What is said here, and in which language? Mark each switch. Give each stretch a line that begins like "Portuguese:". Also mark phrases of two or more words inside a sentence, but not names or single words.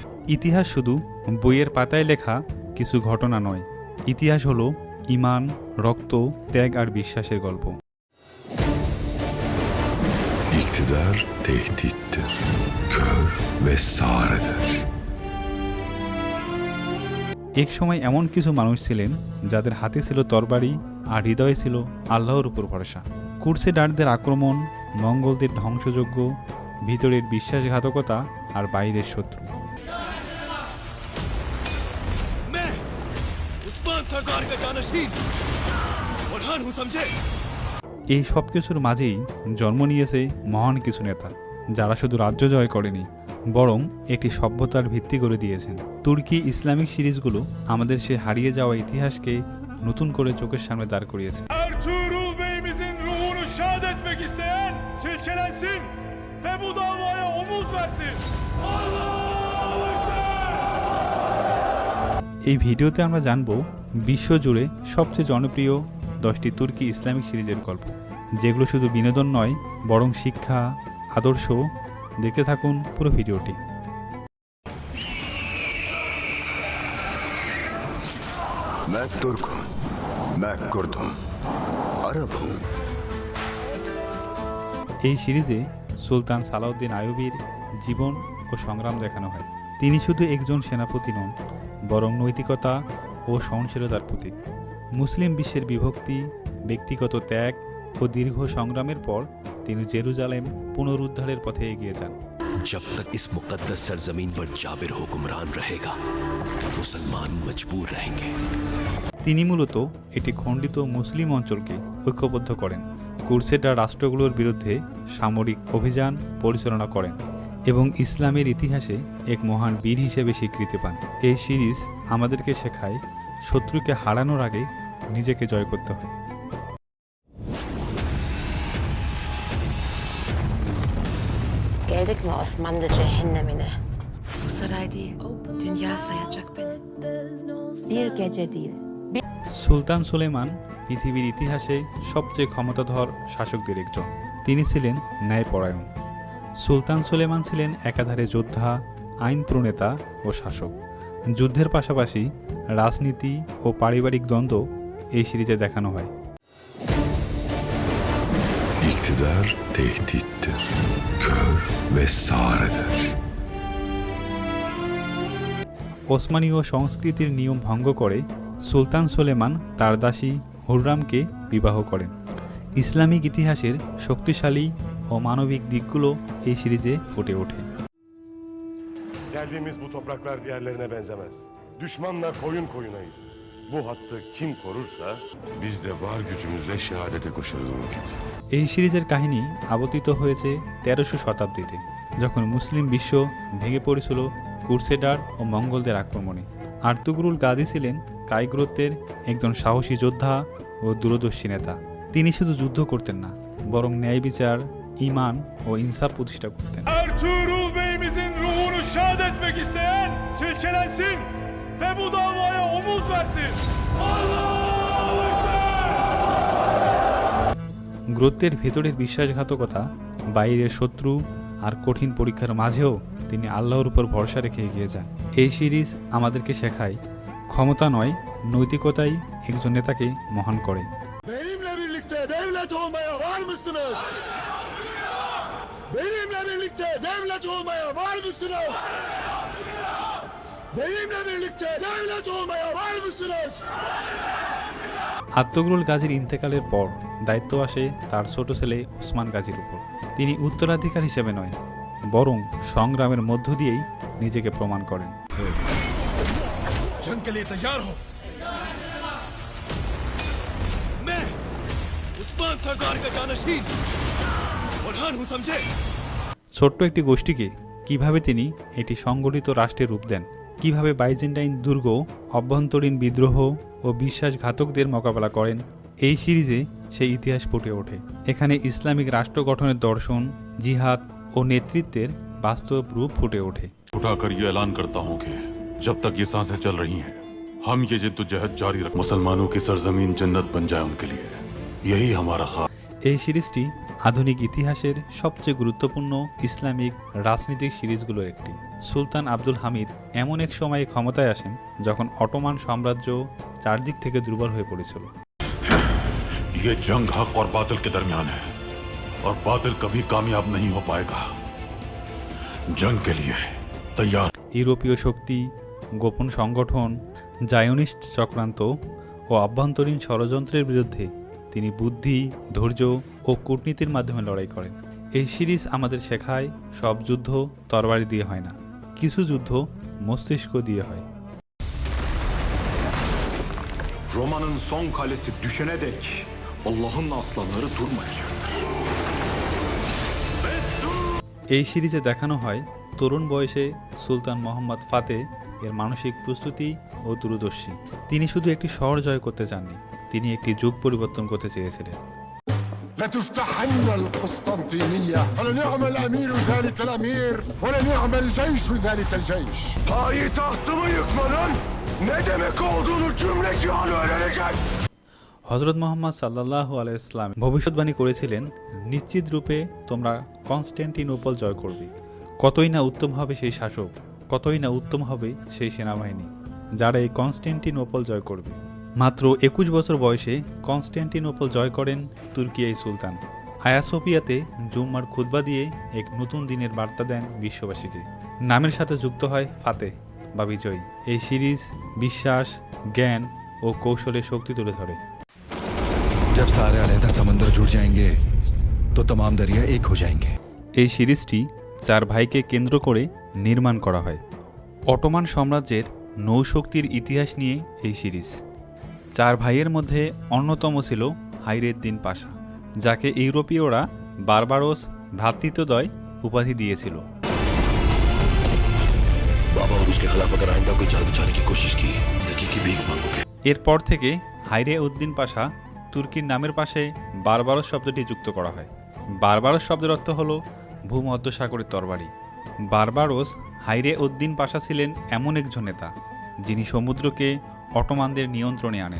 Bangla: ইতিহাস শুধু বইয়ের পাতায় লেখা কিছু ঘটনা নয়, ইতিহাস হলো ঈমান, রক্ত, ত্যাগ আর বিশ্বাসের গল্প।
Turkish: İktidar tehdittir, kör ve sağırdır।
Bangla: এক সময় এমন কিছু মানুষ ছিলেন যাদের হাতে ছিল তরবারি আর হৃদয়ে ছিল আল্লাহর উপর ভরসা। ক্রুসেডারদের আক্রমণ, মঙ্গলদের ধ্বংসযজ্ঞ, ভিতরের বিশ্বাসঘাতকতা আর বাইরের শত্রু, এই সব কিছুর মাঝেই জন্ম নিয়েছে মহান কিছু নেতা, যারা শুধু রাজ্য জয় করেনি, বরং একটি সভ্যতার ভিত্তি করে দিয়েছেন। তুর্কি ইসলামিক সিরিজগুলো আমাদের সে হারিয়ে যাওয়া ইতিহাসকে নতুন করে চোখের সামনে দাঁড় করিয়েছে।
Turkish: Ertuğrul Bey'imizin ruhunu şad etmek isteyen silkelensin ve bu davaya omuz versin.
Bangla: এই ভিডিওতে আমরা জানব বিশ্বজুড়ে সবচেয়ে জনপ্রিয় 10টি তুর্কি ইসলামিক সিরিজের গল্প, যেগুলো শুধু বিনোদন নয় বরং শিক্ষা, আদর্শ। দেখতে থাকুন পুরো ভিডিওটি।
Hindi: मैं तुर्क हूँ, मैं कुर्द हूँ, अरब हूँ।
Bangla: এই সিরিজে সুলতান সালাউদ্দিন আইয়ুবীর জীবন ও সংগ্রাম দেখানো হয়। তিনি শুধু একজন সেনাপতি নন, বরং নৈতিকতা ও সহনশীলতার প্রতীক। মুসলিম বিশ্বের বিভক্তি, ব্যক্তিগত ত্যাগ ও দীর্ঘ সংগ্রামের পর তিনি জেরুজালেম পুনরুদ্ধারের পথে এগিয়ে যান।
Hindi: जब तक इस मुकद्दस सरजमीन पर जाबिर हुक्मरान रहेगा, मुसलमान मजबूर रहेंगे।
Bangla: তিনি মূলত একটি খণ্ডিত মুসলিম অঞ্চলকে ঐক্যবদ্ধ করেন, ক্রুসেডার রাষ্ট্রগুলোর বিরুদ্ধে সামরিক অভিযান পরিচালনা করেন এবং ইসলামের ইতিহাসে এক মহান বীর হিসেবে স্বীকৃতি পান। এই সিরিজ আমাদেরকে শেখায় শত্রুকে হারানোর আগে নিজেকে জয় করতে হয়।
Turkish: Geldik mi Osmanlı cehennemine? Bu saray değil, dünya sayacak beni. Bir gece değil.
Bangla: সুলতান সুলেমান পৃথিবীর ইতিহাসে সবচেয়ে ক্ষমতাধর শাসকদের একজন। তিনি ছিলেন ন্যায়পরায়ণ। সুলতান সুলেমান ছিলেন একাধারে যোদ্ধা, আইন প্রণেতা ও শাসক। যুদ্ধের পাশাপাশি রাজনীতি ও পারিবারিক দ্বন্দ্ব এই সিরিজে দেখানো হয়।
Turkish: İktidar tehdittir, kör ve sağırdır।
Bangla: ওসমানীয় সংস্কৃতির নিয়ম ভঙ্গ করে সুলতান সুলেমান তার দাসী হুররামকে বিবাহ করেন। ইসলামিক ইতিহাসের শক্তিশালী ও মানবিক দিকগুলো এই সিরিজে ফুটে ওঠে।
Turkish: Geldiğimiz bu topraklar diğerlerine benzemez. Düşmanla koyun koyunayız. Bu hattı kim korursa biz de var gücümüzle şehadete koşarız o vakit.
Bangla: এই সিরিজের কাহিনী আবর্তিত হয়েছে 1300 শতাব্দীতে, যখন মুসলিম বিশ্ব ভেঙে পড়েছিল ক্রুসেডার ও মঙ্গলদের আক্রমণে। আর্তুগরুল গাজী ছিলেন কায়গ্রোতের একজন সাহসী যোদ্ধা ও দূরদর্শী নেতা। তিনি শুধু যুদ্ধ করতেন না, বরং ন্যায় বিচার, ঈমান ও ইনসাফ প্রতিষ্ঠা করতেন।
Turkish: Ertuğrul Bey'imizin ruhunu şad etmek isteyen silkelensin ve bu davaya omuz versin.
Bangla: গ্রন্থের ভেতরের বিশ্বাসঘাতকতা, বাইরের শত্রু আর কঠিন পরীক্ষার মাঝেও তিনি আল্লাহর উপর ভরসা রেখে এগিয়ে যান। এই সিরিজ আমাদেরকে শেখায় ক্ষমতা নয়, নৈতিকতাই একজন নেতাকে মহান করে।
Turkish: Benimle birlikte devlet olmaya var mısınız? Benimle birlikte devlet olmaya var mısınız? Benimle birlikte devlet olmaya var mısınız?
Bangla: আর্তুগরুল গাজীর ইন্তেকালের পর দায়িত্ব আসে তার ছোট ছেলে ওসমান গাজীর উপর। তিনি উত্তরাধিকার হিসেবে নয়, বরং সংগ্রামের মধ্য দিয়েই নিজেকে প্রমাণ করেন।
Hindi: जंग के लिए तैयार हो। मैं उस्मान सरदार का जानशीन बुरहान हूं, समझे?
Bangla: ছোট্ট একটি গোষ্ঠীকে কিভাবে তিনি একটি সংগঠিত রাষ্ট্রে রূপ দেন, কিভাবে বাইজেন্টাইন দুর্গ, অভ্যন্তরীণ বিদ্রোহ ও বিশ্বাসঘাতকদের মোকাবেলা করেন, এই সিরিজে সেই ইতিহাস ফুটে ওঠে। এখানে ইসলামিক রাষ্ট্র গঠনের দর্শন, জিহাদ ও নেতৃত্বের বাস্তব রূপ ফুটে ওঠে।
Hindi: उठाकर ये ऐलान करता हूँ कि जब तक ये सांसें चल रही हैं, हम ये जिद्दोजहद जारी रख, मुसलमानों की सरजमीन जन्नत बन जाए उनके लिए, यही हमारा ख्वाब।
Bangla: এই সিরিজটি আধুনিক ইতিহাসের সবচেয়ে গুরুত্বপূর্ণ ইসলামিক রাজনৈতিক সিরিজগুলোর একটি। সুলতান আব্দুল হামিদ এমন এক সময়ে ক্ষমতায় আসেন যখন অটোমান সাম্রাজ্য চারদিক থেকে দুর্বল হয়ে পড়েছিল।
Hindi: ये जंग हक और बातिल के दरमियान है और बातिल कभी कामयाब नहीं हो पाएगा। जंग के लिए तैयार।
Bangla: ইউরোপীয় শক্তি, গোপন সংগঠন, জায়োনিস্ট চক্রান্ত ও আভ্যন্তরীণ ষড়যন্ত্রের বিরুদ্ধে তিনি বুদ্ধি, ধৈর্য ও কূটনীতির মাধ্যমে লড়াই করেন। এই সিরিজ আমাদের শেখায় সব যুদ্ধ তরবারি দিয়ে হয় না, কিছু যুদ্ধ মস্তিষ্ক দিয়ে হয়।
Turkish: Roma'nın son kalesi düşene dek Allah'ın aslanları durmayacaktır.
Bangla: এই সিরিজে দেখানো হয় তরুণ বয়সে সুলতান মোহাম্মদ ফাতে এর মানসিক প্রস্তুতি ও দূরদর্শী। তিনি শুধু একটি শহর জয় করতে চাননি, তিনি একটি যুগ পরিবর্তন করতে চেয়েছিলেন।
Arabic: لتفتحن القسطنطينية فلنعم الأمير ذلك الأمير ولنعم الجيش ذلك الجيش.
Turkish: Payitahtımı yıkmanın ne demek olduğunu cümle cihan öğrenecek.
Bangla: হযরত মুহাম্মদ
Arabic: صلى الله عليه وسلم
Bangla: ভবিষ্যৎবাণী করেছিলেন, নিশ্চিত রূপে তোমরা কনস্ট্যান্টিনোপল জয় করবে। কতই না উত্তম হবে সেই শাসক, কতই না উত্তম হবে সেই সেনাবাহিনী যারা এই কনস্ট্যান্টিনোপল জয় করবে। মাত্র 21 বছর বয়সে কনস্ট্যান্টিনোপল জয় করেন তুর্কি এই সুলতান। হায়া সোফিয়াতে জুম্মার খুতবা দিয়ে এক নতুন দিনের বার্তা দেন বিশ্ববাসীকে। নামের সাথে যুক্ত হয় ফাতে বা বিজয়। এই সিরিজ বিশ্বাস, জ্ঞান ও কৌশলের শক্তি তুলে ধরে।
Hindi: जब सारे अलहदा समंदर जुड़ जाएंगे तो तमाम दरिया एक हो जाएंगे।
Bangla: এই সিরিজটি 4 ভাইকে কেন্দ্র করে নির্মাণ করা হয়। অটোমান সাম্রাজ্যের নৌশক্তির ইতিহাস নিয়ে এই সিরিজ। 4 ভাইয়ের মধ্যে অন্যতম ছিল হাইরেদ্দিন পাশা, যাকে ইউরোপীয়রা বারবারোস ভ্রাতৃত্বদয় উপাধি দিয়েছিল।
Hindi: बाबा और उसके खिलाफ अगर आइंदा कोई जान बचाने की कोशिश की देखिए कि भीख मांगोगे।
Bangla: এরপর থেকে হাইরে উদ্দিন পাশা তুর্কির নামের পাশে বারবারোস শব্দটি যুক্ত করা হয়। বারবারোস শব্দের অর্থ হল ভূমধ্যসাগরের তরবারি। বারবারোস হাইরে উদ্দিন পাশা ছিলেন এমন একজন নেতা যিনি সমুদ্রকে অটোমানদের নিয়ন্ত্রণে আনেন।